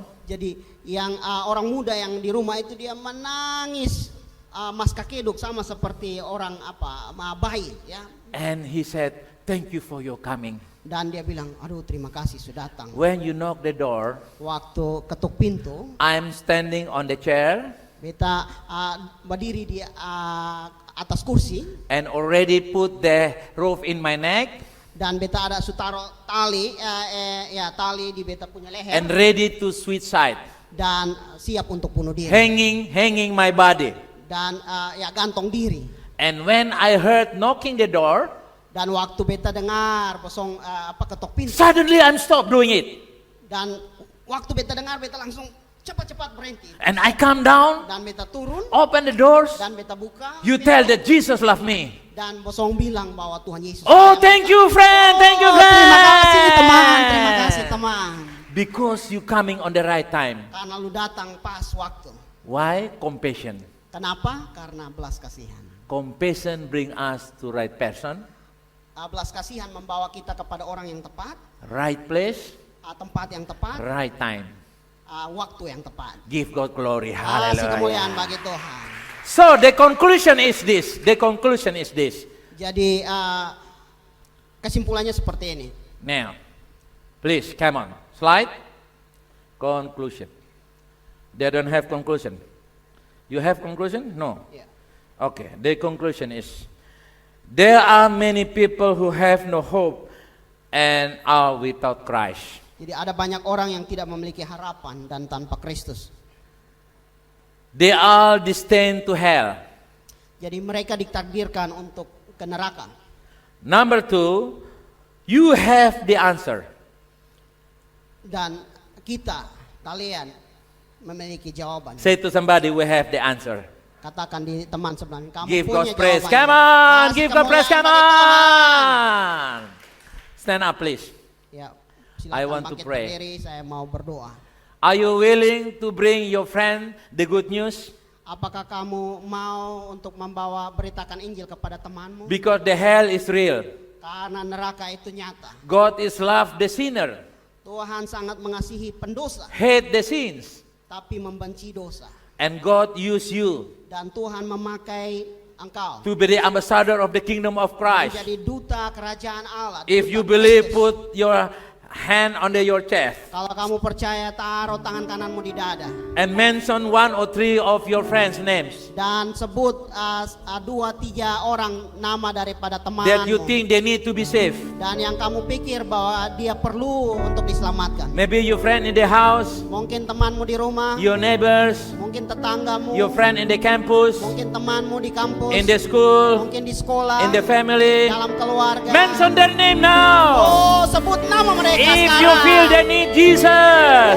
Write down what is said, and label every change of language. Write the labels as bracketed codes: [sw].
[id] Jadi yang orang muda yang di rumah itu dia menangis mas kakeduk sama seperti orang bayi ya. [en] And he said, "Thank you for your coming." [id] Dan dia bilang, aduh terima kasih sudah datang. [en] When you knock the door, [id] Waktu ketuk pintu, [en] I'm standing on the chair [id] beta berdiri di atas kursi [en] and already put the rope in my neck [id] dan beta ada sutaro tali tali di beta punya leher [en] and ready to suicide, [id] dan siap untuk bunuh diri [en] hanging my body. [id] dan gantung diri. [en] And when I heard knocking the door, [id] Dan waktu beta dengar ketok pintu, [en] suddenly I'm stopped doing it. [id] dan waktu beta dengar beta langsung cepat-cepat berhenti. [en] And I come down, [id] Dan beta turun [en] open the doors. [id] dan beta buka. [en] You tell that Jesus love me. [id] Dan bosong bilang bahwa Tuhan Yesus. [en] Oh, thank you, friend. Thank you, friend. [id] Terima kasih teman. Terima kasih teman. [en] Because you coming on the right time. [id] Karena lu datang pas waktu. [en] Why? Compassion. [id] Kenapa? Karena belas kasihan. [en] Compassion bring us to right person, [id] Belas kasihan membawa kita kepada orang yang tepat, [en] right place, [id] tempat yang tepat, [en] right time. [id] waktu yang tepat. [en] Give God glory. [id] Kasih kemuliaan [en] Hallelujah. [id] bagi Tuhan. [en] So the conclusion is this. The conclusion is this. [id] Jadi kesimpulannya seperti ini. [en] Now, please come on. Slide. Conclusion. They don't have conclusion. You have conclusion? No. [id] Ya. [en] Okay. The conclusion is there are many people who have no hope and are without Christ. [id] Jadi ada banyak orang yang tidak memiliki harapan dan tanpa Kristus. [en] They are destined to hell. [id] Jadi mereka ditakdirkan untuk ke neraka. [en] Number 2, you have the answer. [id] Dan kalian memiliki jawaban. [en] Say to somebody, we have the answer. [id] Katakan di teman sebelahnya, kamu [en] Give [id] punya [en] God praise. [id] jawabannya. [en] Come on, [id] Kasih [en] give God praise. [id] kemuliaan [en] Come [id] bagi Tuhan. [en] on. Stand up, please. [id] Ya, [en] I [id] silakan [en] want to [id] bangkit [en] pray. [id] berdiri, saya mau berdoa. [en] Are you willing to bring your friend the good news? [id] Apakah kamu mau untuk membawa beritakan Injil kepada temanmu? [en] Because the hell is real. [id] Karena neraka itu nyata. [en] God is love the sinner, [id] Tuhan sangat mengasihi pendosa, [en] hate the sins, [id] tapi membenci dosa. [en] and God use you [id] Dan Tuhan memakai engkau [en] to be the ambassador of the kingdom of Christ. [id] menjadi duta kerajaan Allah. [en] If [id] duta [en] you believe, [id] Kristus. [en] put your hand under your chest [id] Kalau kamu percaya, taruh tangan kananmu di dada [en] and mention 1 or 3 of your friends' names [id] dan sebut 2-3 orang nama daripada [en] that you [id] temanmu [en] think they need to be saved. [id] dan yang kamu pikir bahwa dia perlu untuk diselamatkan. [en] Maybe your friend in the house, [id] Mungkin temanmu di rumah, [en] your neighbors, [id] mungkin tetanggamu, [en] your friend in the campus, [id] mungkin temanmu di kampus, [en] in the school, [id] mungkin di sekolah, [en] in the family. [id] dalam keluarga. [en] Mention their name now. [id] Oh, sebut nama mereka [en] If [id] sekarang. [en] you feel they need Jesus,